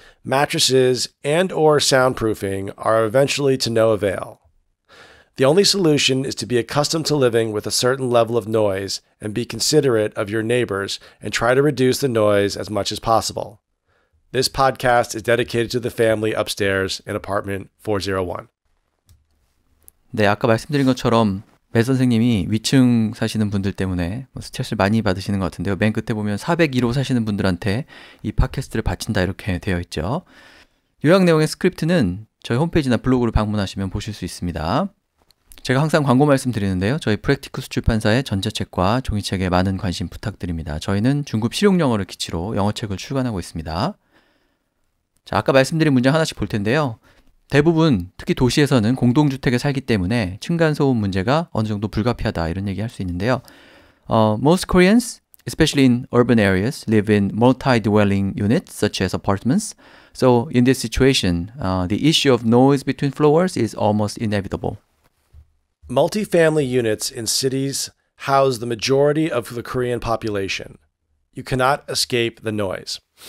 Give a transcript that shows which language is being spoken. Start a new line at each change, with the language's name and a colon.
English: Mattresses and/or soundproofing are eventually to no avail. The only solution is to be accustomed to living with a certain level of noise and be considerate of your neighbors and try to reduce the noise as much as possible. This podcast is dedicated to the family upstairs in apartment 401.
Korean: 네, 아까 말씀드린 것처럼 맷 선생님이 위층 사시는 분들 때문에 스트레스를 많이 받으시는 것 같은데요. 맨 끝에 보면 402로 사시는 분들한테 이 팟캐스트를 바친다, 이렇게 되어 있죠. 요약 내용의 스크립트는 저희 홈페이지나 블로그를 방문하시면 보실 수 있습니다. 제가 항상 광고 말씀드리는데요. 저희 프랙티쿠스 출판사의 전자책과 종이책에 많은 관심 부탁드립니다. 저희는 중급 실용영어를 기치로 영어책을 출간하고 있습니다. 자, 아까 말씀드린 문장 하나씩 볼 텐데요. 대부분 특히 도시에서는 공동주택에 살기 때문에 층간소음 문제가 어느 정도 불가피하다, 이런 얘기 할 수 있는데요.
English: Most Koreans, especially in urban areas, live in multi-dwelling units such as apartments. So in this situation, the issue of noise between floors is almost inevitable. Multifamily units in cities house the majority of the Korean population. You cannot escape the noise.